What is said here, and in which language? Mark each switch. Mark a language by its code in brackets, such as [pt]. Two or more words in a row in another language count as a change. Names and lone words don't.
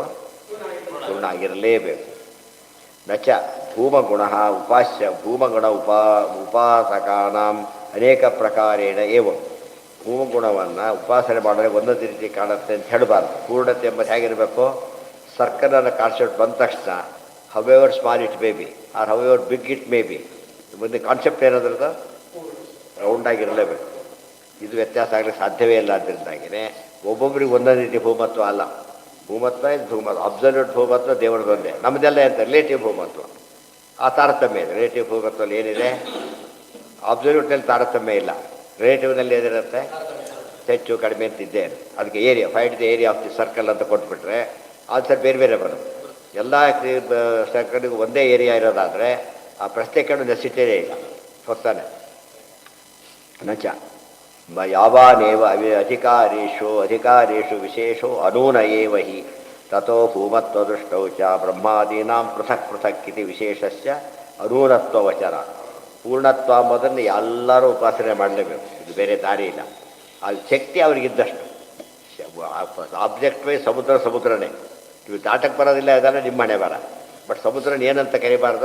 [kn] ಪೂರ್ಣ ಆಗಿರಲೇಬೇಕು. [sa] ನಚ ಭೂಮಗುಣ ಭೂಮಗುಣ ಉಪಾಸಕಾನಾಂ ಅನೇಕ ಪ್ರಕಾರೇಣ ಏವಂ. [kn] ಭೂಮಗುಣವನ್ನು ಉಪಾಸನೆ ಮಾಡಿದ್ರೆ ಒಂದೊಂದು ರೀತಿ ಕಾಣುತ್ತೆ ಅಂತ ಹೇಳಬಾರ್ದು. ಪೂರ್ಣತೆ ಎಂಬುದು ಹೇಗಿರಬೇಕು? ಸರ್ಕಲನ್ನು ಕಾನ್ಸೆಪ್ಟ್ ಬಂದ ತಕ್ಷಣ [en] however small it may be or however big it may be, [kn] ಮುಂದೆ ಕಾನ್ಸೆಪ್ಟ್ ಏನಾದ್ರದ್ದು ರೌಂಡಾಗಿರಲೇಬೇಕು. ಇದು ವ್ಯತ್ಯಾಸ ಆಗಲಿಕ್ಕೆ ಸಾಧ್ಯವೇ ಇಲ್ಲ. ಅದರಿಂದಾಗಿಯೇ ಒಬ್ಬೊಬ್ಬರಿಗೆ ಒಂದೊಂದು ರೀತಿ ಭೂಮತ್ವ ಅಲ್ಲ. ಭೂಮತ್ವ ಅಬ್ಸಲ್ಯೂಟ್ ಭೂಮತ್ವ ದೇವರದೊಂದೇ. ನಮ್ಮದೆಲ್ಲ ಅಂತ ರಿಲೇಟಿವ್ ಭೂಮತ್ವ. ಆ ತಾರತಮ್ಯ ಇದೆ. ರಿಲೇಟಿವ್ ಭೂಮತ್ವದಲ್ಲಿ ಏನಿದೆ? ಅಬ್ಸಲ್ಯೂಟ್ನಲ್ಲಿ ತಾರತಮ್ಯ ಇಲ್ಲ. ರಿಲೇಟಿವ್ನಲ್ಲಿ ಏನಿರುತ್ತೆ? ಹೆಚ್ಚು ಕಡಿಮೆ ಅಂತ ಇದ್ದೇನೆ. ಅದಕ್ಕೆ ಏರಿಯಾ, [en] find the area of the circle [kn] ಅಂತ ಕೊಟ್ಬಿಟ್ರೆ ಆನ್ಸರ್ ಬೇರೆ ಬೇರೆ ಬರುತ್ತೆ. ಎಲ್ಲ ಸರ್ಕಲ್ಗೂ ಒಂದೇ ಏರಿಯಾ ಇರೋದಾದರೆ ಆ ಪ್ರಶ್ನೆ ಕೇಳೋ ನೆಸಿಟಿಯೇ ಇಲ್ಲ. [sa] ಹೊತ್ತಾನೆ ನಚ ಯಾವಾನೇವ ಅಧಿಕಾರೇಷು ವಿಶೇಷೋ ಅನೂನ ಏವ ಹಿ ತಥೋ ಭೂಮತ್ವದೃಷ್ಟೌ ಚ ಬ್ರಹ್ಮಾದೀನಾಂ ಪೃಥಕ್ ಪೃಥಕ್ ಇತಿ ವಿಶೇಷಸ್ಯ ಅನೂನತ್ವ ವಚನ. [kn] ಪೂರ್ಣತ್ವ ಎಂಬುದನ್ನು ಎಲ್ಲರೂ ಉಪಾಸನೆ ಮಾಡಲೇಬೇಕು. ಇದು ಬೇರೆ ದಾರಿ ಇಲ್ಲ. ಅದು ಶಕ್ತಿ ಅವರಿಗಿದ್ದಷ್ಟು. [en] object why [kn] ಸಮುದ್ರನೇ. ಇವು ದಾಟಕ್ಕೆ ಬರೋದಿಲ್ಲ, ಅದೆಲ್ಲ ನಿಮ್ಮ ಹಣೆ ಬರ. ಬಟ್ ಸಮುದ್ರನ ಏನಂತ ಕರಿಬಾರ್ದು?